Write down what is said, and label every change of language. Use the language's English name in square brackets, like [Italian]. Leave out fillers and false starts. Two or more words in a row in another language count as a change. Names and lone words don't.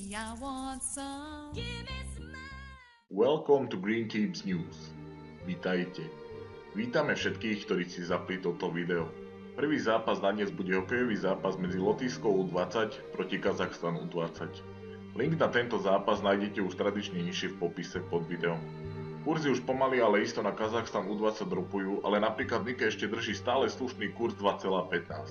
[English] I want some. Give me some more. Welcome to Green Keeps News. [Slovak] Vítajte. Vítame všetkých, ktorí si zapli toto video. Prvý zápas na dnes bude hokejový zápas medzi Lotyšskou U20 proti Kazachstanu U20. Link na tento zápas nájdete už tradične nižšie v popise pod videom. Kurzy už pomaly, ale isto na Kazachstan U20 dropujú, ale napríklad Nike ešte drží stále slušný kurz 2,15.